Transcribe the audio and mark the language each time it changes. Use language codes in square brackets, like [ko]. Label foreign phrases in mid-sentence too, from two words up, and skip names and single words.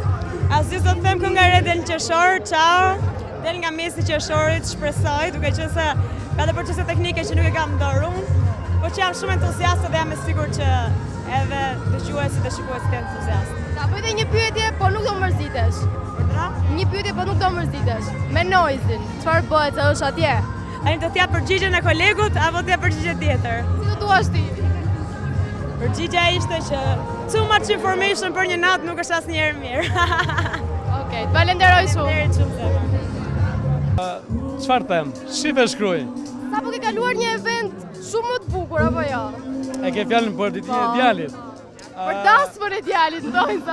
[sq] Asgjë s'do të them, kënga e re del në qershor, ciao. Del nga mesi i qershorit, shpresoj, duke qenë se ka dhe përgjithësi teknike që nuk e kam dorë unë, po që jam shumë entuziaste dhe jam e sigurt që edhe dëgjuesit dhe shikuesit janë entuziastë. Ta bëj dhe një pyetje, po nuk do mërzitesh. Një pyetje, po nuk do mërzitesh. Me Noizin, çfarë bëhet se është atje? Ai do t'ja përgjigjen e kolegut apo t'ja përgjigje tjetër? Si do duash ti? Përgjigja ishte që [en] too much information [sq] për një natë nuk është asnjëherë mirë. Okej, të falenderoj shumë. Çfarë them? Shife shkruaj. Sapo ke kaluar një event shumë më të bukur apo jo? E ke fjalën për ditën e djalit. Për dasmën e djalit, ndonjësa.